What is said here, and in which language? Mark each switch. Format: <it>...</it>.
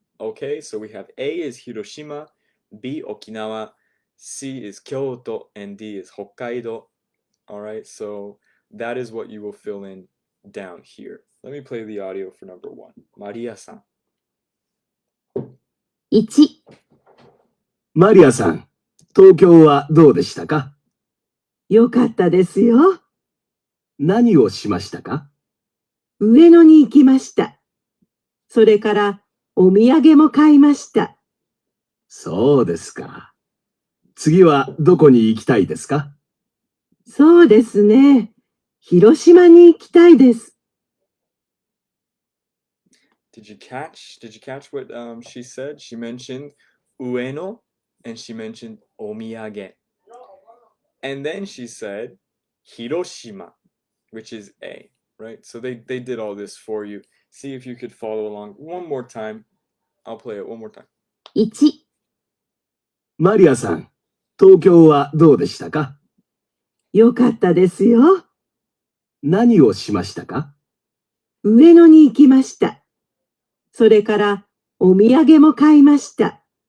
<en>Okay, so we have A is Hiroshima, B Okinawa, C is Kyoto, and D is Hokkaido. All right, so that is what you will fill in down here. Let me play the audio for number one. Maria-san.</en> <ja>1、マリアさん、東京はどうでしたか？よかったですよ。何をしましたか？上野に行きました。それからお土産も買いました。そうですか。次はどこに行きたいですか？そうですね。広島に行きたいです。</ja> <en>Did you catch what she said? She mentioned Ueno and she mentioned omiyage. And then she said Hiroshima, which is A, right? So they did all this for you. See if you could follow along one more time. I'll play it one more time.</en> <ja>1、マリアさん、東京はどうでしたか？よかったですよ。何をしましたか？上野に行きました。それからお土産も買いました。</ja>